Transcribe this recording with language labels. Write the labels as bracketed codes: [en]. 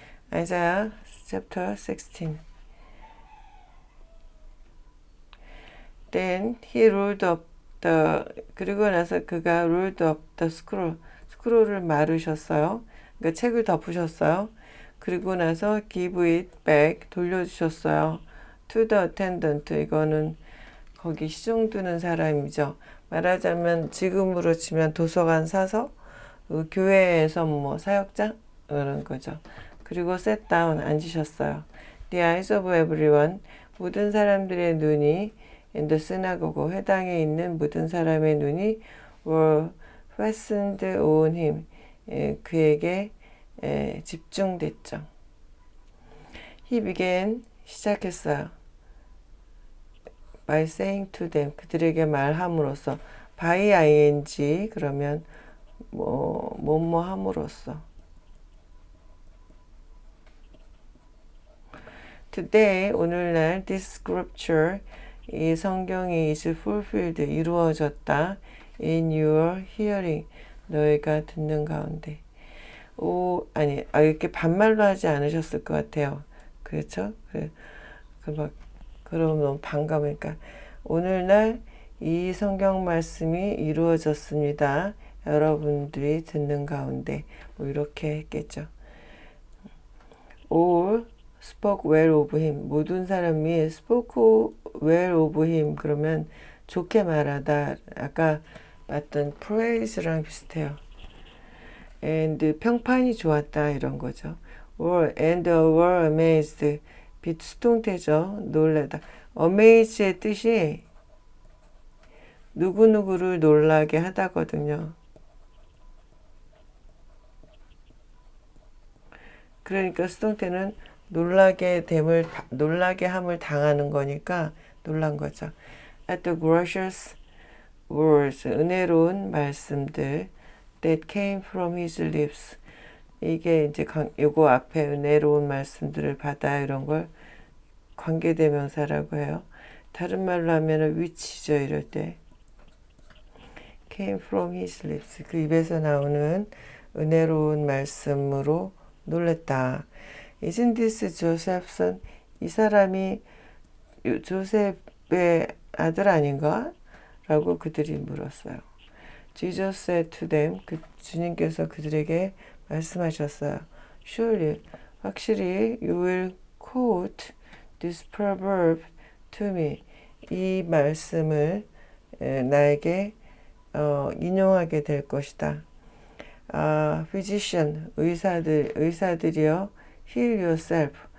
[ko] 아이자야 chapter 16. [en] Then he rolled up the, [ko] 그리고 나서 그가 [en] rolled up the scroll, [ko] 스크롤을 마르셨어요. 그러니까 책을 덮으셨어요. 그리고 나서 give it back, 돌려주셨어요. [en] to the attendant, [ko] 이거는 거기 시중 두는 사람이죠. 말하자면 지금으로 치면 도서관 사서, 교회에서 뭐 사역장 그런 거죠. 그리고 [en] sit down, [ko] 앉으셨어요. [en] The eyes of everyone, [ko] 모든 사람들의 눈이 [en] in the synagogue, [ko] 회당에 있는 모든 사람의 눈이 [en] were fastened on him, [ko] 그에게 집중됐죠. [en] He began, [ko] 시작했어요. [en] by saying to them, [ko] 그들에게 말함으로써. by ing, 그러면 뭐뭐 함으로써. [en] Today, [ko] 오늘날 [en] this scripture, [ko] 이 성경이 [en] is fulfilled, [ko] 이루어졌다. [en] in your hearing, [ko] 너희가 듣는 가운데. 이렇게 반말로 하지 않으셨을 것 같아요. 그렇죠? 그럼 너무 반가우니까. 오늘날 이 성경 말씀이 이루어졌습니다. 여러분들이 듣는 가운데. 뭐 이렇게 했겠죠. [en] All spoke well of him. [ko] 모든 사람이 [en] spoke well of him. [ko] 그러면 좋게 말하다. 아까 봤던 praise랑 비슷해요. and 평판이 좋았다, 이런 거죠. [en] and were amazed. [ko] 비수동태죠. 놀라다. amaze의 뜻이 누구누구를 놀라게 하다거든요. 그러니까 수동태는 놀라게 함을 당하는 거니까 놀란 거죠. [en] At the gracious words, [ko] 은혜로운 말씀들 [en] that came from his lips. [ko] 이게 이제 요거 앞에 은혜로운 말씀들을 받아, 이런 걸 관계대명사라고 해요. 다른 말로 하면 which죠, 이럴 때. [en] came from his lips, [ko] 그 입에서 나오는 은혜로운 말씀으로 놀랬다. [en] Isn't this Joseph's son? [ko] 이 사람이 조셉의 아들 아닌가? 라고 그들이 물었어요. [en] Jesus said to them, [ko] 주님께서 그들에게 말씀하셨어요. [en] Surely, [ko] 확실히 [en] you will quote this proverb to me. [ko] 이 말씀을 나에게 인용하게 될 것이다. [en] physician, [ko] 의사들이여, [en] heal yourself.